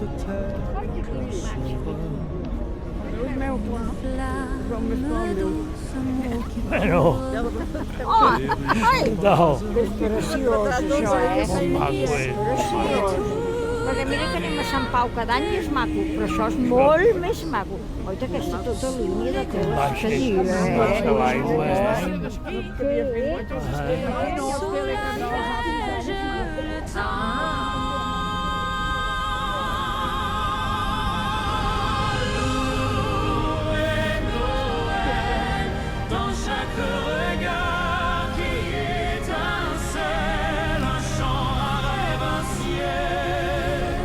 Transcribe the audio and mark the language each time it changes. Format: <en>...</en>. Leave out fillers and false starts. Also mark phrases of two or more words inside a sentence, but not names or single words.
<ca>Bueno, no, És preciós, això, molt maco, Perquè mira que anem a Sant Pau cada any i és maco, però això és molt més maco. Oita, aquesta tota línia de tela que diu, Baixa l'aigua,</ca> <fr>Dans chaque regard qui étincelle, un chant, un rêve, un ciel.</fr>